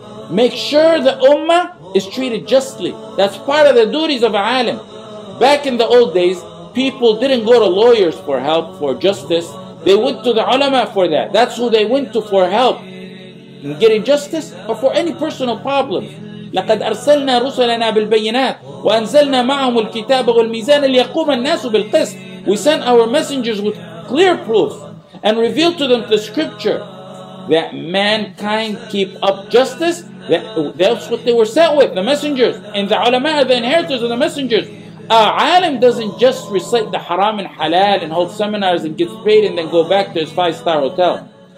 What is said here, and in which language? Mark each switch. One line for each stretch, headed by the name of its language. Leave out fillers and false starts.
English: Make sure the ummah is treated justly. That's part of the duties of a alim. Back in the old days, people didn't go to lawyers for help, for justice. They went to the ulama for that. That's who they went to for help in getting justice or for any personal problems.
Arabic: لقد أرسلنا رسلنا بالبينات وأنزلنا معهم الكتاب والميزان ليقوم الناس بالقسط.
English: We sent our messengers with clear proof and revealed to them the scripture that mankind keep up justice That's what they were sent with, the messengers. And the ulama are the inheritors of the messengers. Alim doesn't just recite the haram and halal and hold seminars and gets paid and then go back to his 5-star hotel.